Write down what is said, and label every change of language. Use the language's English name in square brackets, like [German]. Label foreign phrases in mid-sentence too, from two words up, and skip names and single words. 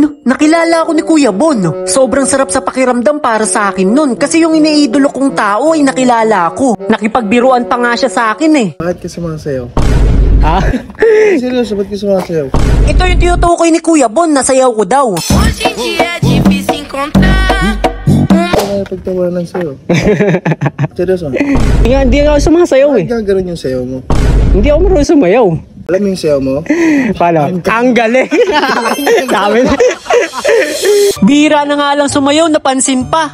[Filipino] Nakilala ako ni Kuya Bon. Sobrang sarap sa pakiramdam para sa akin nun kasi yung iniidolo kong tao ay nakilala ko. Nakipagbiruan pa nga siya sa akin eh. Bakit ka sumasayaw? Ah? Seryoso, ba't ka sumasayaw? Ito yung tinutukoy ni Kuya Bon, nasayaw ko daw. [Portuguese] Hoje em dia é difícil encontrar. [Filipino] Ano pagtawanan sa'yo? Seryoso? Hindi ako sumasayaw eh. Bakit gano'n yung sayaw mo? Hindi ako marunong sumayaw. Alam mo yung sayaw mo? Paano? Ang galing! Sabi na. Bira na nga lang sumayaw, napansin pa.